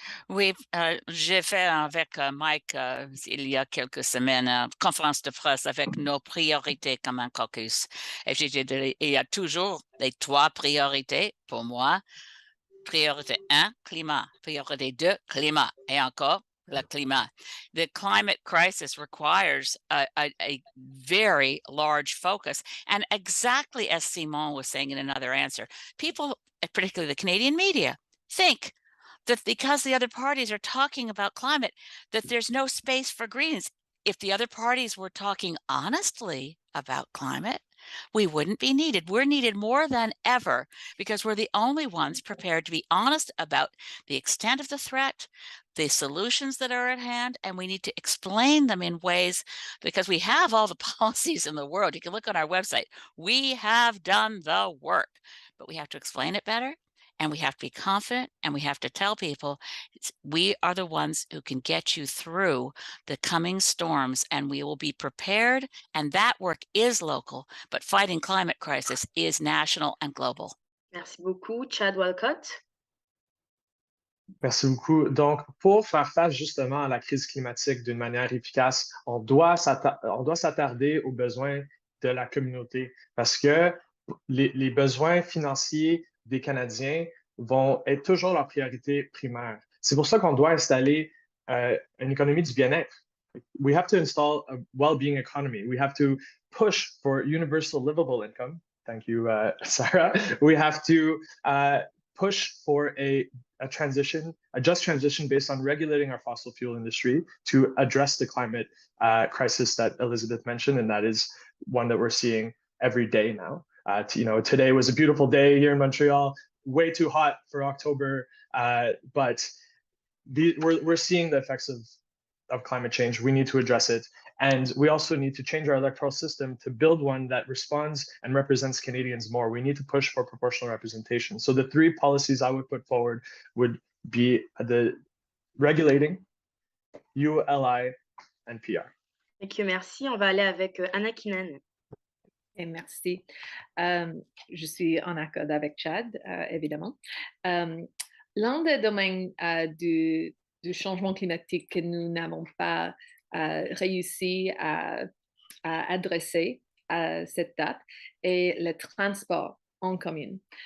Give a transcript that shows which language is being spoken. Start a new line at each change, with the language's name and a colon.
French: Oui, j'ai fait avec Mike il y a quelques semaines une conférence de presse avec nos priorités comme un caucus. Et il y a toujours les 3 priorités pour moi. Priorité 1, climat. Priorité 2, climat. Et encore, le climat.
English: The climate crisis requires a very large focus. And exactly as Simon was saying in another answer, people, particularly the Canadian media, think that because the other parties are talking about climate, that there's no space for Greens. If the other parties were talking honestly about climate, we wouldn't be needed. We're needed more than ever because we're the only ones prepared to be honest about the extent of the threat, the solutions that are at hand, and we need to explain them in ways because we have all the policies in the world. You can look on our website. We have done the work, but we have to explain it better. And we have to be confident, and we have to tell people we are the ones who can get you through the coming storms, and we will be prepared. And that work is local, but fighting climate crisis is national and global.
French: Merci beaucoup, Chad Walcott. Merci beaucoup. Donc, pour faire face justement à la crise climatique d'une manière efficace, on doit s'attarder aux besoins de la communauté parce que les besoins financiers des Canadiens vont être toujours leur priorité primaire. C'est pour ça qu'on doit installer une économie du bien-être.
English: We have to install a well-being economy. We have to push for universal livable income. Thank you, Sarah. We have to push for a just transition based on regulating our fossil fuel industry to address the climate crisis that Elizabeth mentioned, and that is one that we're seeing every day now. Today was a beautiful day here in Montreal, way too hot for October, but we're seeing the effects of climate change. We need to address it. And we also need to change our electoral system to build one that responds and represents Canadians more. We need to push for proportional representation. So the three policies I would put forward would be the regulating, ULI, and PR. Thank you,
French: merci. On va aller avec Anna Keenan. Et merci. Je suis en accord avec Chad, évidemment. L'un des domaines du changement climatique que nous n'avons pas réussi à adresser à cette date est le transport en commune.